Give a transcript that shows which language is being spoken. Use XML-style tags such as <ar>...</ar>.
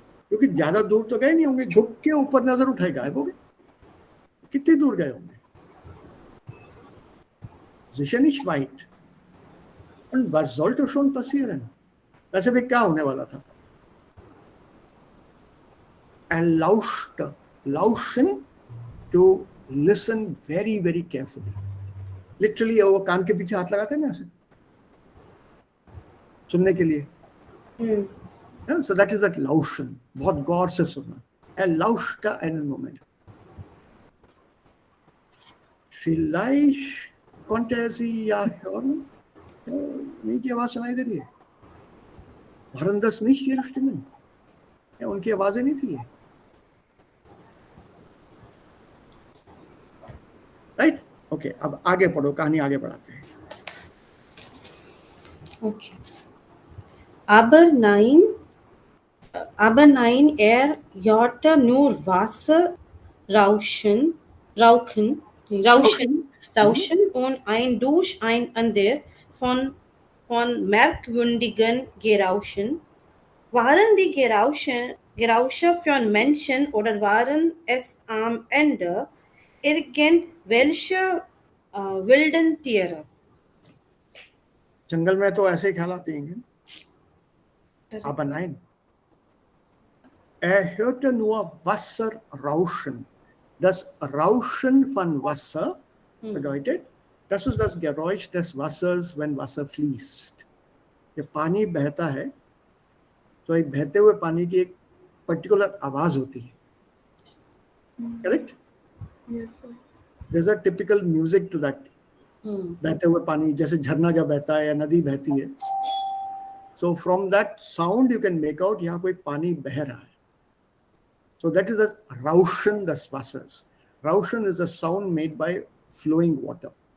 <hi>क्योंकि ज्यादा दूर तो गए नहीं होंगे. झुक के ऊपर नजर उठाए गायब हो गए. कितनी दूर गए होंगे?</hi> <de>Sicher nicht weit. Und was sollte schon passieren?</de> <hi>वैसे भी क्या होने वाला था?</hi> <de>Lauschte.</de> <en>Lauschen, to listen very, very carefully.</en> <hi>Literally वो कान के पीछे हाथ लगाते हैं ना ऐसे सुनने के लिए.</hi> <en>So that is that Lauschen.</en> <hi>बहुत गौर से सुनना.</hi> <de>Lauschte einen Moment. Vielleicht konnte sie ja hören.</de> <hi>उनकी आवाज सुनाई दे रही है.</hi> <de>waren das nicht ihre Stimmen?</de> <hi>या उनकी आवाजें नहीं थी. राइट. ओके, अब आगे पढ़ो, कहानी आगे बढ़ाते हैं.</hi> <en>Okay.</en> <de>Aber nein, hörte nur Wasser rauschen und ein Durcheinander von merkwürdigen Geräuschen. Waren die Geräusche von Menschen oder waren es am Ende irgendwelche wilden Tiere?</de> <hi>जंगल में तो ऐसे ही ख्याल आते हैं.</hi> <de>Aber nein. Hörte nur Wasser rauschen. Das Rauschen von Wasser bedeutet, das ist das Geräusch des Wassers, wenn Wasser fließt.</de> <hi>जब पानी बहता है तो एक बहते हुए पानी की एक पर्टिकुलर आवाज होती है. Correct?</hi> <en>Yes, sir. There's a typical music to that.</en> <hi>बहते हुए पानी, जैसे झरना जब बहता है या नदी बहती है.</hi> <en>So from that sound you can make out</en> <hi>यहाँ कोई पानी बह रहा है.</hi> <en>So that is the Rauschen des Wassers. Rauschen is the sound made by flowing water.</en>